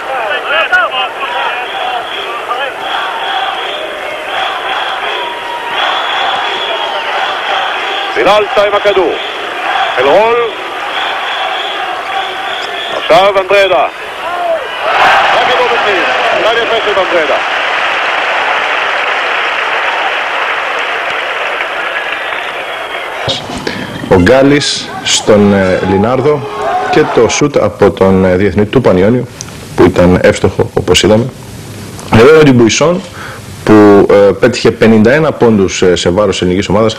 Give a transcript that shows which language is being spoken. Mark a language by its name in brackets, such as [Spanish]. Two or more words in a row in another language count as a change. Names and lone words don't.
[Hebrew] וילאלצה עם הכדור אל רול. עכשיו אנדרדה, הכדור בפנים, נראה יפה של אנדרדה. [Greek] Ο Γκάλης στον Λινάρδο και το σούτ από τον διεθνή του Πανιόνιου που ήταν εύστοχο όπως είδαμε. Εδώ ο Ντιμπουισόν που πέτυχε 51 πόντους σε βάρος ελληνικής ομάδας.